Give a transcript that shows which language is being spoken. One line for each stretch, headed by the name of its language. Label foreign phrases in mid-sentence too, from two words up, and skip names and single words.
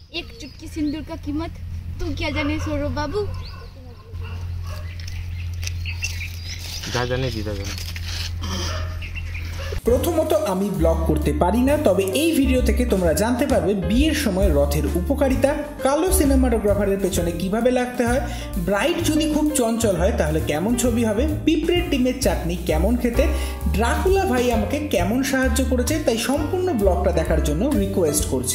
Hindi: एक चुटकी सिंदूर का कीमत तू क्या जाने सौरभ बाबू।
Bangla: যা জানে দিদা জানে। প্রথমত আমি ব্লগ করতে পারি না, তবে এই ভিডিও থেকে তোমরা জানতে পারবে বিয়ের সময় রথের উপকারিতা, কালো সিনেমাটোগ্রাফারের পেছনে কিভাবে লাগতে হয়, ব্রাইড যদি খুব চঞ্চল হয় তাহলে কেমন ছবি হবে, পিঁপড়ের ডিমের চাটনি কেমন খেতে, ড্রাকুলা ভাই আমাকে কেমন সাহায্য করেছে, তাই সম্পূর্ণ ব্লগটা দেখার জন্য রিকোয়েস্ট করছি।